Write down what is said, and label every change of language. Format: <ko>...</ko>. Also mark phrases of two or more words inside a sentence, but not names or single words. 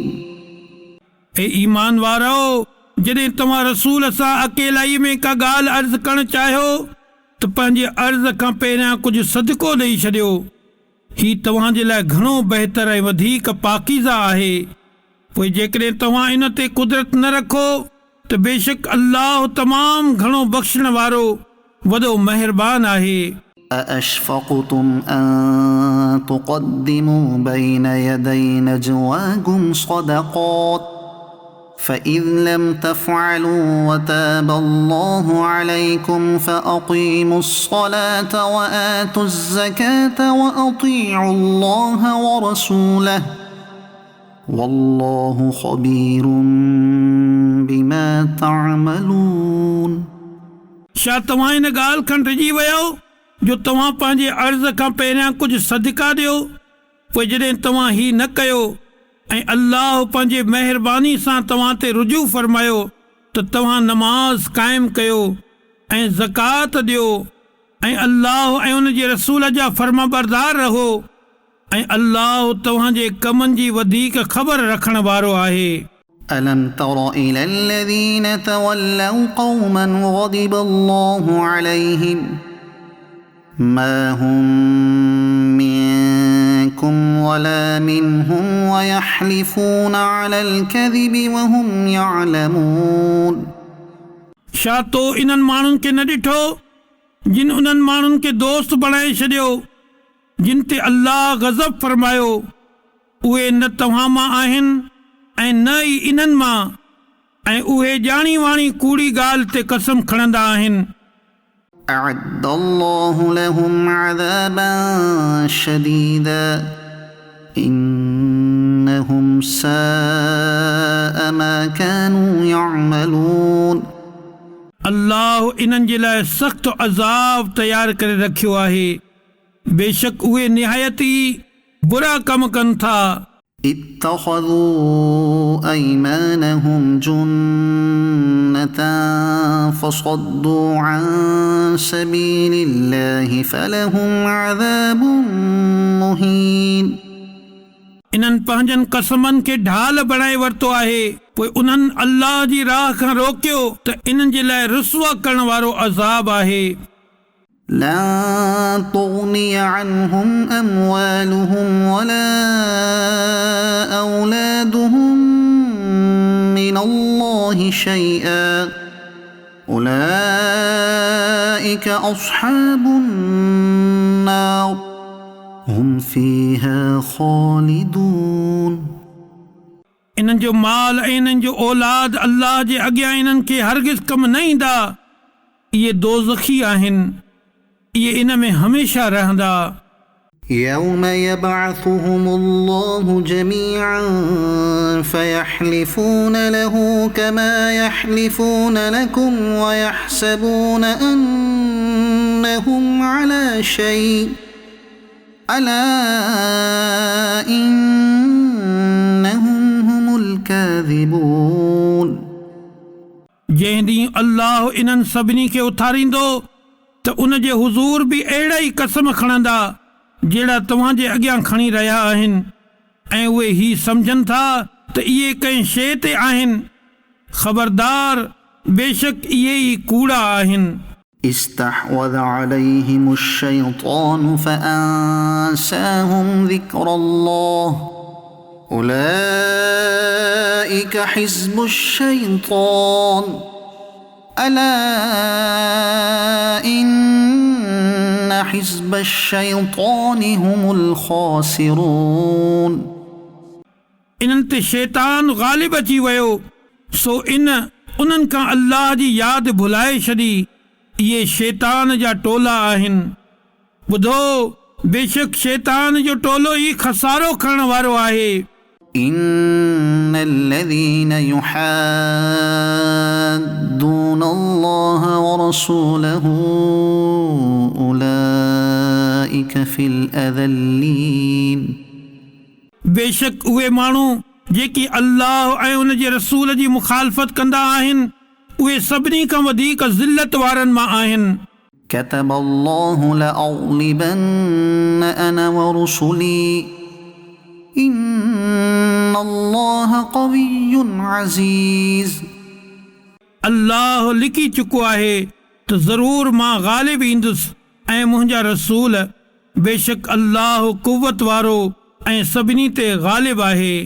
<sd>ए ईमान वारो, जॾहिं तव्हां रसूल सां अकेलाई में का ॻाल्हि अर्ज़ करणु चाहियो त पंहिंजे अर्ज़ खां पहिरियां कुझु सदको ॾेई छॾियो। ही तव्हां जे लाइ घणो बहितर ऐं वधीक पाकीज़ा आहे। पोइ जेकॾहिं तव्हां इन ते कुदरत न रखो त बेशक अल्लाह तमामु घणो बख़्शण वारो वॾो महिरबान आहे।</sd> <ar>أأشفقتم أن تقدموا بين يدي نجواكم صدقات فإذ لم تفعلوا وتاب الله عليكم فأقيموا الصلاة وآتوا الزكاة وأطيعوا الله ورسوله والله خبير بما تعملون.</ar> <sd>छा तव्हां इन ॻाल्हि खनि रहिजी वियो जो तव्हां पंहिंजे अर्ज़ खां पहिरियां कुझु सदका ॾियो? पोइ जॾहिं तव्हां ही न कयो ऐं अल्लाह पंहिंजे महिरबानी सां तव्हां ते रुजू फरमायो त तव्हां नमाज़ क़ाइमु कयो ऐं ज़कात ॾियो ऐं अल्लाह ऐं उन जे रसूल जा फर्माबरदार रहो ऐं अल्लाह तव्हां जे कमनि जी वधीक ख़बर रखण वारो आहे।</sd> <ar>ألم تر إلى الذين تولوا قوما غضب الله عليهم ما هم منكم ولا منهم ويحلفون على الكذب وهم يعلمون.</ar> <sd>छा तो इन्हनि माण्हुनि खे न ॾिठो जिन उन्हनि माण्हुनि खे दोस्त बणाए छॾियो जिन ते अल्लाह गज़ब फरमायो? उहे न तव्हां मां आहिनि ऐं न ई इन्हनि मां, ऐं उहे ॼाणी वाणी कूड़ी ॻाल्हि ते कसम खणंदा आहिनि।</sd> <ar>أعد الله لهم عذابا شديدا إنهم ساء ما كانوا يعملون.</ar> <sd>अल्लाह इन्हनि जे लाइ सख़्तु अज़ाब तयारु करे रखियो आहे। बेशक उहे निहायत ई बुरा कम कनि था।</sd> <ar>اتخذوا أيمانهم جنة فصدوا عن سبيل الله فلهم عذاب مهين.</ar> <sd>इन्हनि पंहिंजनि कसमनि खे ढाल बणाए वरितो आहे, पोइ उन्हनि अल्लाह जी राह खां रोकियो त इन्हनि जे लाइ रुसवा करण वारो अज़ाब आहे।</sd> <ar>لن تغني عنهم أموالهم ولا أولادهم من الله شيئا أولئك أصحاب النار هم فيها خالدون.</ar> <sd>इन्हनि जो माल ऐं इन्हनि जो औलाद अल्लाह जे अॻियां इन्हनि खे हरगिज़ कमु न ईंदा। इहे दोज़खी आहिनि, इहे इन में हमेशा रहंदा।</sd> <ar>يوم يبعثهم الله جميعا فيحلفون له كما يحلفون لكم ويحسبون أنهم على شيء ألا إنهم هم الكاذبون.</ar> <sd>जंहिं ॾींहुं अल्लाह इन्हनि सभिनी खे उथारींदो त उन जे हुज़ूर बि अहिड़ा ई कसम खणंदा जहिड़ा तव्हांजे अॻियां खणी रहिया आहिनि ऐं उहे ही सम्झनि था त इहे कंहिं शइ ते आहिनि। ख़बरदार बेशक इहे ई कूड़ा आहिनि।</sd> <ar>استحوذ عليهم الشيطان فأنساهم ذكر الله أولئك حزب الشيطان ألا إن حزب الشيطان هم الخاسرون</ar> <sd>इन्हनि ते शैतान ग़ालिब अची वियो सो उन्हनि खां अल्लाह जी यादि भुलाए छॾी। इहे शैतान जा टोला आहिनि। ॿुधो बेशक शैतान जो टोलो ई खसारो खणण वारो आहे।</sd> <ar>إن الذين يحادون الله ورسوله أولئك في الأذلين</ar> <sd>बेशक उहे माण्हू जेकी अल्लाह ऐं उन जे रसूल जी मुखालफ़त कंदा आहिनि उहे सभिनी खां वधीक ज़िल्लत वारनि मां आहिनि।</sd> <ar>كتب الله لأغلبن أنا ورسلي إن الله قوي عزيز</ar> <sd>अल्लाह लिखी चुको आहे त ज़रूर मां ग़ालिब ईंदुसि ऐं मुंहिंजा रसूल बेशक अल्लाह कुव्वत वारो ऐं सभिनी ते ग़ालिब आहे।</sd>